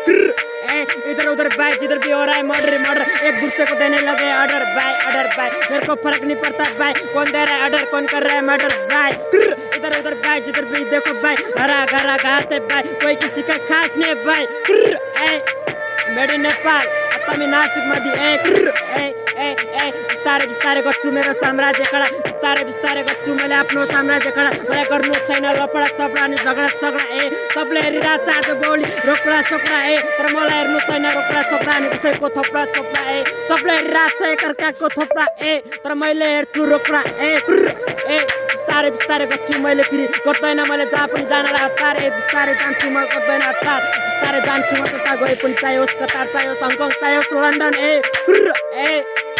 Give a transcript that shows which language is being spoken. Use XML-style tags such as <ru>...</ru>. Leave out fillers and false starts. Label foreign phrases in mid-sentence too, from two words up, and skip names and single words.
<hi>इधर उधर भाई, जिधर भी हो रहा है मर्डर मर्डर, एक दूसरे को देने लगे ऑर्डर भाई। मेरे को फर्क नहीं पड़ता भाई, कौन दे रहा है ऑर्डर, कौन कर रहा है मर्डर भाई। इधर उधर भाई, जिधर भी देखो भाई, हरा घरा घास है भाई, कोई किसी का खास नहीं है भाई।</hi> <en>made in Nepal,</en> <mr>आता मी नासिक मध्ये</mr> <ne>बिस्तारै गर्छु मेरो साम्राज्य खडा, बिस्तारै गर्छु मैले आफ्नो साम्राज्य खडा। मलाई गर्नु छैन लफडा सपडा अनि झगडा सगडा सबले हेरिरहेको छ आज बौली रोकडा सपडा तर मलाई हेर्नु छैन रोकडा सपडा अनि कसैको थोपडा सपडा सबले हेरिरहेको छ एकअर्काको थोपडा तर मैले हेर्छु रोकडा बिस्तारै गर्छु मैले फेरि गर्दैन मैले जहाँ पनि जानलाई हतार बिस्तारै जान्छु म गर्दैन हतार बिस्तारै जान्छु म कता गए पनि चाहे होस् कतार चाहे होस् हङकङ चाहे होस् लन्डन</ne>